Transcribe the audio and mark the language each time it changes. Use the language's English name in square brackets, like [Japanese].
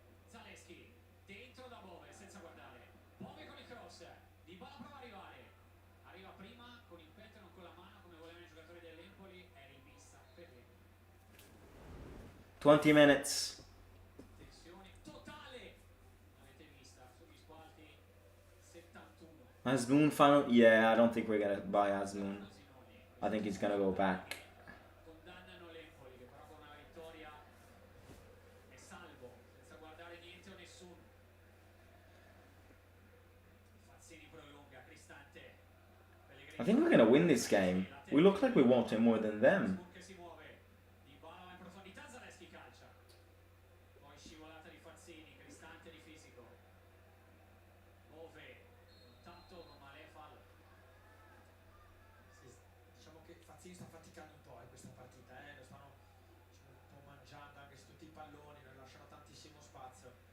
[Italian] Zalewski dentro da Bove senza guardare, Bove con il cross, Dybala prova a arriva prima con il petto e non con la mano come volevano i giocatori dell'Empoli, è rimessa Pellegrini. [English] 20 minutes. [Italian] Tensione totale, avete vista sugli spalti 71. [English] Asmoon final? Yeah, I don't think we're gonna buy Asmoon. I think he's gonna go back. [Italian] Condannano l'Empoli che però con una vittoria è salvo senza guardare niente o nessuno. Fazzini prolunga, Cristante, [English] I think we're gonna win this game. We look like we want it more than them. [Italian] che si muove, Dybala va in profondità, Zalewski calcia, poi scivolata di Fazzini, Cristante di fisico, Bove, tanto non male fallo. Sì, diciamo che Fazzini sta faticando un po' in questa partita, lo stanno diciamo, un po' mangiando anche su tutti i palloni, non lasciano tantissimo spazio.